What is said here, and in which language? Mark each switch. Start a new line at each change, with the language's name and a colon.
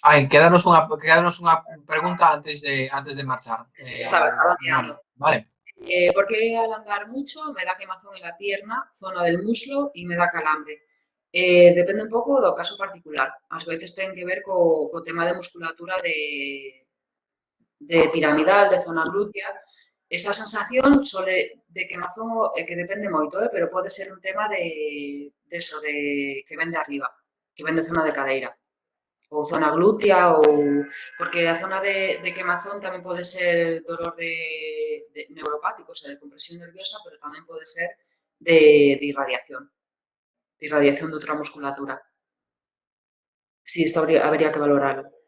Galician: Quédanos unha pregunta antes de marchar. Estaba mirando. Vale.
Spanish: ¿Por qué al andar mucho me da quemazón en la pierna, zona del muslo y me da calambre?
Galician: Depende un pouco do caso particular. Ás veces ten que ver co tema de musculatura de piramidal, de zona glútea. Esa sensación de quemazón que depende moito, pero pode ser un tema de que ven de arriba, que ven de zona de cadeira, ou zona glútea, ou porque a zona de quemazón tamén pode ser dolor de neuropático, o sea, de compresión nerviosa, pero tamén pode ser de irradiación de outra musculatura. Sí, isto habría que valoralo.